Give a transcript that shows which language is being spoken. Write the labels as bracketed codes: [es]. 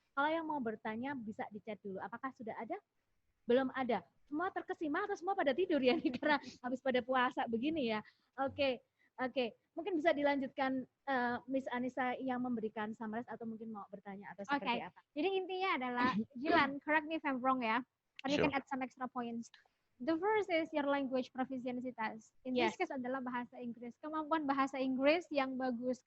[id] Kalau yang mau bertanya bisa di chat dulu. Apakah sudah ada? Belum ada. Semua terkesima atau semua pada tidur ya nih karena habis pada puasa begini ya. Oke. Mungkin bisa dilanjutkan Miss Anissa yang memberikan summary atau mungkin mau bertanya atau seperti apa. Jadi intinya adalah, [en] Jilan, correct me if I'm wrong ya. And you can add some extra points. The first is your language proficiency test. [id] In this case adalah bahasa Inggris. Kemampuan bahasa Inggris yang bagus.